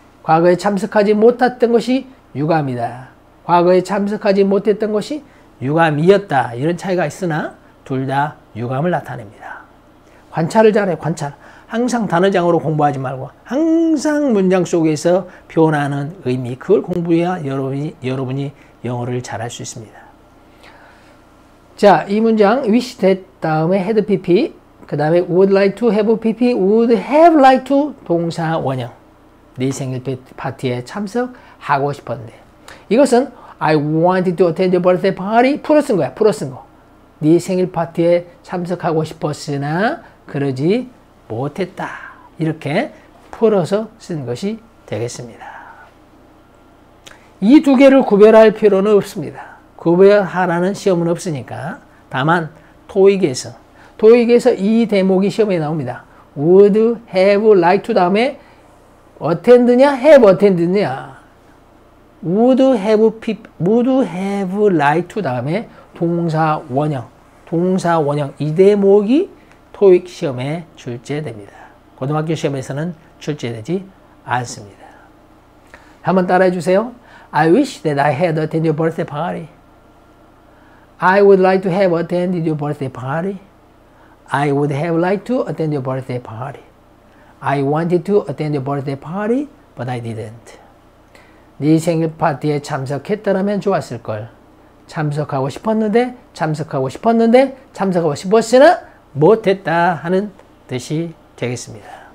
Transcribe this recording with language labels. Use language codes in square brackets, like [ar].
[ko] 과거에 참석하지 못했던 것이 유감이다. 과거에 참석하지 못했던 것이 유감이었다. 이런 차이가 있으나 둘 다 유감을 나타냅니다. 관찰을 잘해. 관찰. 항상 단어장으로 공부하지 말고 항상 문장 속에서 표현하는 의미, 그걸 공부해야 여러분이 영어를 잘할 수 있습니다. 자, 이 문장 wish that 다음에 had pp, 그 다음에 would like to have pp, would have like to 동사 원형. 네 생일 파티에 참석하고 싶었는데, 이것은 [en] I wanted to attend your birthday party [ko] 풀어 쓴 거야. 풀어 쓴 거. 네 생일 파티에 참석하고 싶었으나 그러지 못했다. 이렇게 풀어서 쓴 것이 되겠습니다. 이 두 개를 구별할 필요는 없습니다. 구별하라는 시험은 없으니까. 다만 토익에서 이 대목이 시험에 나옵니다. would have like to 다음에 attend냐 have attend냐. would have like to 다음에 동사 원형 이 대목이 토익 시험에 출제됩니다. 고등학교 시험에서는 출제되지 않습니다. 한번 따라해 주세요. [en] I wish that I had attended your birthday party. I would like to have attended your birthday party. I would have liked to attend your birthday party. I wanted to attend your birthday party, but I didn't. [ko] 네 생일 파티에 참석했더라면 좋았을 걸. 참석하고 싶었는데 참석하고 싶었으나 못했다 하는 뜻이 되겠습니다.